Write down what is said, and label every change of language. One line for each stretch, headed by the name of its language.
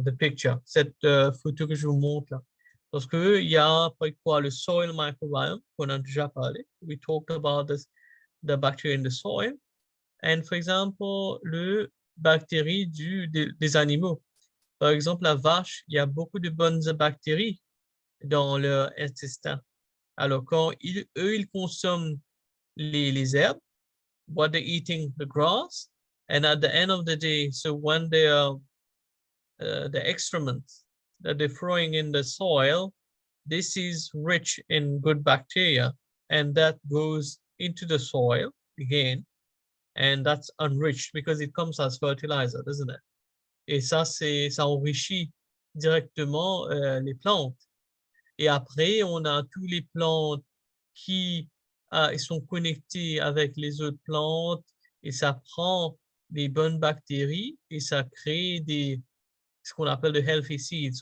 English: The picture,
French: cette photo que je vous montre là. Parce que il y a après quoi le soil microbiome qu'on a déjà parlé.
English: We talked about the bacteria in the soil, and for example
French: le bactéries des animaux. Par exemple la vache, il y a beaucoup de bonnes bactéries dans leur intestin. Alors quand eux ils consomment les herbes,
English: what they're eating the grass, and at the end of the day, so when they are the excrements that they're throwing in the soil, this is rich in good bacteria, and that goes into the soil again, and that's enriched because it comes as fertilizer, doesn't it?
French: Et ça enrichit directement les plantes. Et après, on a tous les plantes qui ils sont connectés avec les autres plantes, et ça prend des bonnes bactéries et ça crée ce qu'on appelle de
English: healthy seeds.